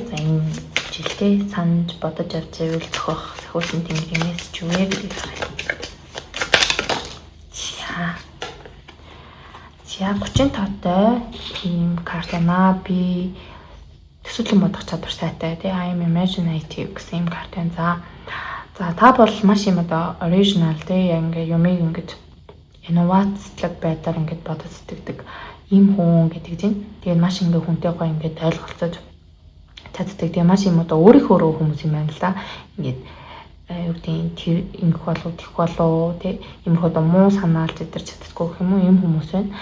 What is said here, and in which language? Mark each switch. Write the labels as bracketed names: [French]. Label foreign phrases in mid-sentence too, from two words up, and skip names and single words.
[Mongolian] За энэ жилдээ санаж бодож авч байвал зохиох сахиулсан тэнгэрийн мессеж юу вэ гэдгийг харъя. За 35-тай ийм картана би төсөөлөн бодох чадвар сайтай тий [English] I am imaginative [Mongolian] гэсэн ийм картан. За та бол маш юм одоо original тий ингээ юмыг ингээд инновацлог байдлаар ингээд бодож сэтгэдэг ийм хүн гэдэг чинь. Тэгээд маш ингээ хүнтэй гоё ингээд ойлголцож чаддаг. Тэгээд маш юм одоо өөрийнхөө хүмүүс юм байна л да. Ингээд юу гэдэг тэр ингэх болов тэх болов тий иймэрхүү одоо муу санаалж идэрч чаддаггүй гэх юм уу ийм хүмүүс байна.